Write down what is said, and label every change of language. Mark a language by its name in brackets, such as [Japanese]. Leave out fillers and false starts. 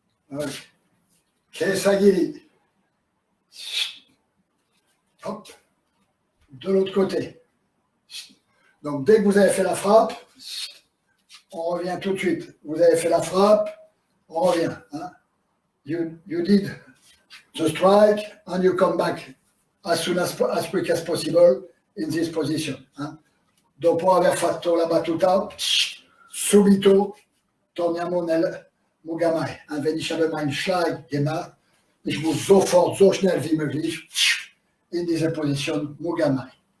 [French] Ouais. Kesagiri. Hop. De l'autre côté. Donc, dès que vous avez fait la frappe, on revient tout de suite. Vous avez fait la frappe, on revient. Hein? [English] You did the strike and you come back as quick as possible in this position. Hein? [Italian] Dopo aver fatto la battuta, subito torniamo nel Mugamai. [German] Wenn ich habe meinen Schlag gemacht, ich muss sofort, so schnell wie möglich in diese Position Mugamai.